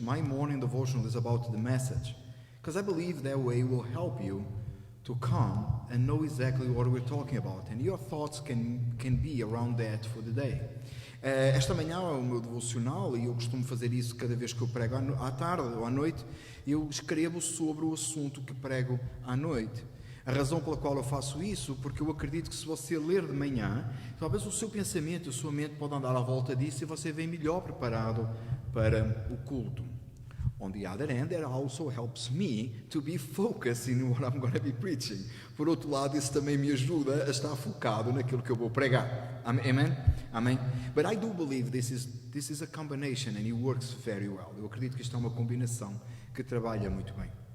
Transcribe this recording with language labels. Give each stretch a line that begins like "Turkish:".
English: My morning devotional is about the message, because I believe that way will help you to come and know exactly what we're talking about, and your thoughts can be around that for the day.
Portuguese: Esta manhã é o meu devocional, e eu costumo fazer isso cada vez que eu prego à tarde ou à noite. Eu escrevo sobre o assunto que prego à noite. A razão pela qual eu faço isso, porque eu acredito que se você ler de manhã, talvez o seu pensamento, a sua mente pode andar à volta disso e você vem melhor preparado para o culto.
English: On the other hand, that also helps me to be focused in what I'm going to be preaching.
Portuguese: Por outro lado, isso também me ajuda a estar focado naquilo que eu vou pregar.
English: Amen? Amen? But I do believe this is a combination and it works very well.
Portuguese: Eu acredito que isto é uma combinação que trabalha muito bem.